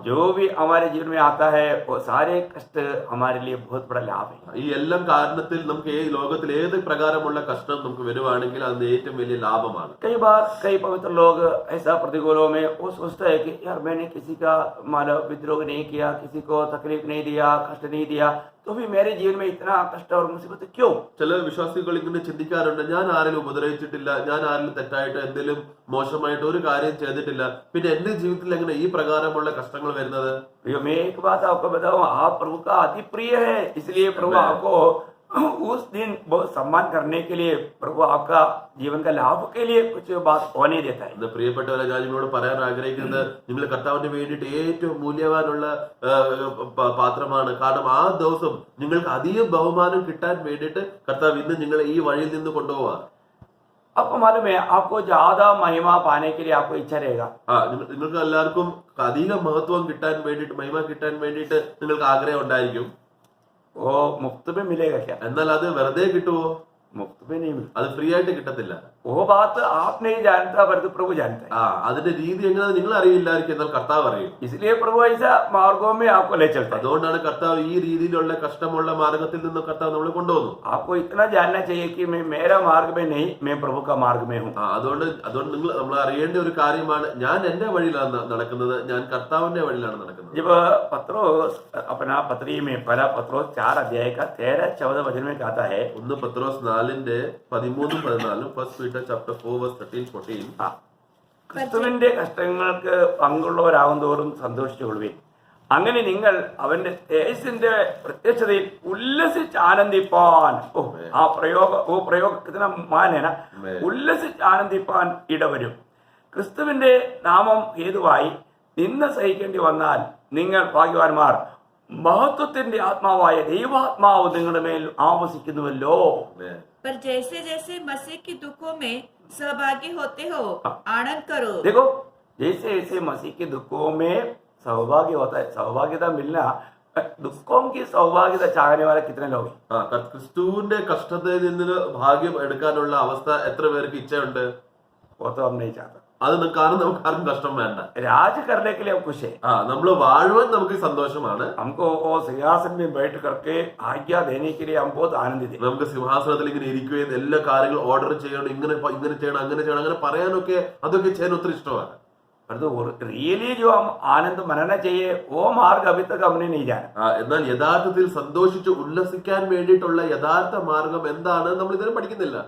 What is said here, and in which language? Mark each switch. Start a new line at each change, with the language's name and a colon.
Hindi: जो भी हमारे जीवन में आता है वो सारे कष्ट हमारे लिए बहुत बड़ा लाभ है.
Malayalam: ഈ എല്ലാം കാരണത്തിൽ നമുക്ക് ഈ ലോകത്തിൽ ഏത് പ്രകാരമുള്ള കഷ്ടം നമുക്ക് വരുവാണെങ്കിൽ അതിന് ഏറ്റവും വലിയ ലാഭമാണ്.
Hindi: कई बार कई पवित्र लोग ऐसा प्रतिकूलों में वो सोचता है कि यार मैंने किसी का मानव विद्रोह नहीं किया, किसी को तकलीफ नहीं दिया, कष्ट नहीं दिया, तो भी मेरे जीवन में इतना कष्ट और मुसीबत क्यों?
Malayalam: ചില വിശ്വാസികൾ ഇങ്ങനെ ചിന്തിക്കാറുണ്ട്, ഞാൻ ആരെങ്കിലും ഉപദ്രവിച്ചിട്ടില്ല, ഞാൻ ആരെങ്കിലും തെറ്റായിട്ട് എന്തെങ്കിലും മോശമായിട്ട് ഒരു കാര്യം ചെയ്തിട്ടില്ല, പിന്നെ എന്റെ ജീവിതത്തിൽ എങ്ങനെ ഈ പ്രകാരമുള്ള കഷ്ടങ്ങൾ വരുന്നത്?
Hindi: मैं एक बात आपको बताऊं, आप प्रभु का अति प्रिय है, इसलिए प्रभु आपको उस दिन बहुत सम्मान करने के लिए प्रभु आपका जीवन का लाभ के लिए कुछ बात होने देता है.
Malayalam: പ്രിയപ്പെട്ടവരെ, ഞാൻ നിങ്ങളോട് പറയാൻ ആഗ്രഹിക്കുന്നത് നിങ്ങൾ കർത്താവിന് വേണ്ടിയിട്ട് ഏറ്റവും മൂല്യവാനുള്ള പാത്രമാണ്. കാരണം ആ ദിവസം നിങ്ങൾക്ക് അധികം ബഹുമാനം കിട്ടാൻ വേണ്ടിയിട്ട് കർത്താവ് ഇന്ന് നിങ്ങളെ ഈ വഴിയിൽ നിന്ന് കൊണ്ടുപോവാ.
Hindi: आपको मालूम है, आपको ज्यादा महिमा पाने के लिए आपको इच्छा रहेगा.
Malayalam: നിങ്ങൾക്ക് എല്ലാവർക്കും അധിക മഹത്വം കിട്ടാൻ വേണ്ടിയിട്ട്, മഹിമ കിട്ടാൻ വേണ്ടിയിട്ട് നിങ്ങൾക്ക് ആഗ്രഹം ഉണ്ടായിരിക്കും.
Hindi: वो मुफ्त में मिलेगा क्या?
Malayalam: എന്നാൽ അത് വെറുതെ കിട്ടുമോ?
Hindi: मुफ्त में नहीं मिलता.
Malayalam: അത് ഫ്രീ ആയിട്ട് കിട്ടത്തില്ല.
Hindi: वो बात आप नहीं जानता पर तो प्रभु जानता है.
Malayalam: അതിന്റെ രീതി എങ്ങനെയാണെന്ന് നിങ്ങൾ അറിയില്ലായിരിക്കും, എന്നാൽ കർത്താവ് അറിയും.
Hindi: इसलिए प्रभु ऐसा मार्गों में आपको ले चलता है.
Malayalam: അതുകൊണ്ടാണ് കർത്താവ് ഈ രീതിയിലുള്ള കഷ്ടമുള്ള മാർഗത്തിൽ നിന്ന് കർത്താവ് നമ്മളെ കൊണ്ടുവന്നു.
Hindi: आपको इतना जानना चाहिए कि मैं मेरा मार्ग में नहीं, मैं प्रभु का मार्ग में हूँ.
Malayalam: അതുകൊണ്ട് നമ്മൾ അറിയേണ്ട ഒരു കാര്യമാണ്, ഞാൻ എന്റെ വഴിയിലാണ് നടക്കുന്നത്, ഞാൻ കർത്താവിന്റെ വഴിയിലാണ് നടക്കുന്നത്.
Hindi: जब पत्रोस अपना पत्री में पहला पत्रोस 4 अध्याय का 13-14 वचन में कहता है,
English: 1 പത്രോസ് 4:13-14, 1 Peter chapter 4 verse 13-14.
Malayalam: ക്രിസ്തുവിന്റെ കഷ്ടങ്ങൾക്ക് പങ്കുള്ളവരാകും തോറും സന്തോഷിച്ചുകൊള്ളുവിൻ. അങ്ങനെ നിങ്ങൾ അവന്റെ തേജസ്സിന്റെ പ്രത്യക്ഷതയിൽ ഉല്ലസിച്ച് ആനന്ദിപ്പാൻ പ്രയോഗത്തിന് മാനേന ഉല്ലസിച്ച് ആനന്ദിപ്പാൻ ഇടവരും. ക്രിസ്തുവിന്റെ നാമം ഹേതുവായി നിന്ന സഹിക്കേണ്ടി വന്നാൽ നിങ്ങൾ ഭാഗ്യവാന്മാർ. മഹത്വത്തിന്റെ ആത്മാവായ ദൈവാത്മാവ് നിങ്ങളുടെ മേൽ ആവസിക്കുന്നുവല്ലോ.
Hindi: पर जैसे जैसे मसीह की दुखों में सहभागी होते हो आनंद करो. देखो जैसे जैसे मसीह के दुखों में सहभागी होता है, सहभागिता मिलना, दुखों की सहभागिता चाहने वाले कितने लोग हैं?
Malayalam: ക്രിസ്തുവിന്റെ കഷ്ടതയിൽ നിന്ന് ഭാഗ്യം എടുക്കാനുള്ള അവസ്ഥ എത്ര പേർക്ക് ഇച്ഛയുണ്ട്?
Hindi: वो तो हम नहीं चाहते.
Malayalam: അത് കാരണം നമുക്ക് ആർക്കും കഷ്ടം വേണ്ട.
Hindi: राज करने के लिए हम खुश है.
Malayalam: നമ്മള് വാഴുവാൻ നമുക്ക് സന്തോഷമാണ്.
Hindi: हमको वो सिंहासन में बैठ करके आज्ञा देने के लिए हम बहुत आनंदित हैं.
Malayalam: നമുക്ക് സിംഹാസനത്തിൽ ഇങ്ങനെ ഇരിക്കുകയും എല്ലാ കാര്യങ്ങളും ഓർഡർ ചെയ്യണം, ഇങ്ങനെ ചെയ്യണം, അങ്ങനെ ചെയ്യണം, അങ്ങനെ പറയാനൊക്കെ അതൊക്കെ ചെയ്യാൻ ഒത്തിരി ഇഷ്ടമാണ്.
Hindi: परंतु रियली जो हम आनंद मनाना चाहिए वो मार्ग अभी तक हमने नहीं जाना.
Malayalam: എന്നാൽ യഥാർത്ഥത്തിൽ സന്തോഷിച്ച് ഉല്ലസിക്കാൻ വേണ്ടിയിട്ടുള്ള യഥാർത്ഥ മാർഗം എന്താണ് നമ്മൾ ഇതിനെ പഠിക്കുന്നില്ല.